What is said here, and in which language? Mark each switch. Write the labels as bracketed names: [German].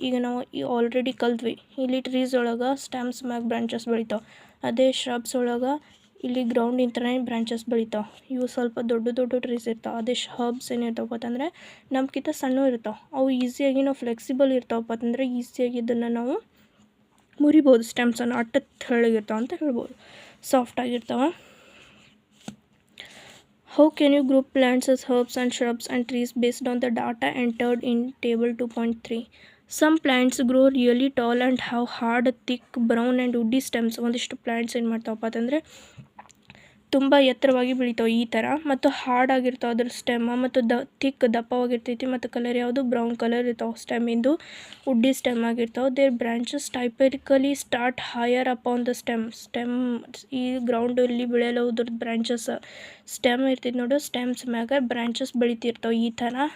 [Kannada] ಈಗ ನಾವು ಆಲ್ರೆಡಿ ಕಲ್ತ್ವಿ. ಇಲ್ಲಿ ಟ್ರೀಸ್ ಒಳಗೆ ಸ್ಟೆಮ್ಸ್ ಮ್ಯಾಗ ಬ್ರಾಂಚಸ್ ಬೆಳಿತಾವೆ, ಅದೇ shrubs ಒಳಗೆ ಇಲ್ಲಿ ಗ್ರೌಂಡಿಂದನೇ ಬ್ರಾಂಚಸ್ ಬೆಳಿತಾವೆ. ಇವು ಸ್ವಲ್ಪ ದೊಡ್ಡ ಟ್ರೀಸ್ ಇರ್ತಾವೆ. ಅದೇ ಹರ್ಬ್ಸ್ ಏನಿರ್ತಾವಪ್ಪ ಅಂತಂದರೆ ನಮ್ಗಿಂತ ಸಣ್ಣ ಇರ್ತಾವೆ. ಅವು ಈಸಿಯಾಗಿ ನಾವು ಫ್ಲೆಕ್ಸಿಬಲ್ ಇರ್ತಾವಪ್ಪ ಅಂತಂದರೆ ಈಸಿಯಾಗಿ ಇದನ್ನು ನಾವು ಮುರಿಬೋದು. ಸ್ಟೆಮ್ಸನ್ನು ಅಟ್ಟ ತೆಳ್ಳಗಿರ್ತಾವೆ ಅಂತ ಹೇಳ್ಬೋದು, soft ಆಗಿರ್ತಾವೆ. [English] How can you group plants as herbs and shrubs and trees based on the data entered in table 2.3? Some plants grow really tall and have hard, thick, brown and woody stems. [Kannada] ಒಂದಿಷ್ಟು plants ಏನು ಮಾಡ್ತಾವಪ್ಪ ಅಂತಂದರೆ ತುಂಬ ಎತ್ತರವಾಗಿ ಬೆಳಿತಾವೆ ಈ ಥರ, ಮತ್ತು hard ಆಗಿರ್ತಾವೆ ಅದ್ರ ಸ್ಟೆಮ್, ಮತ್ತು ಥಿಕ್ ದಪ್ಪವಾಗಿರ್ತೈತಿ ಮತ್ತು ಕಲರ್ ಯಾವುದು ಬ್ರೌನ್ ಕಲರ್ ಇರ್ತಾವೆ. ಸ್ಟೆಮ್ಮಿಂದು ವುಡ್ಡಿ stem ಆಗಿರ್ತಾವೆ. [English] their branches typically start higher upon the stem [Kannada] ಈ ಗ್ರೌಂಡಲ್ಲಿ ಬೆಳೆಯಲು ಅದ್ರದ್ದು ಬ್ರಾಂಚಸ್ ಸ್ಟೆಮ್ ಇರ್ತೈತಿ ನೋಡು, ಸ್ಟೆಮ್ಸ್ ಮ್ಯಾಗ ಬ್ರಾಂಚಸ್ ಬೆಳಿತಿರ್ತಾವೆ ಈ ಥರ.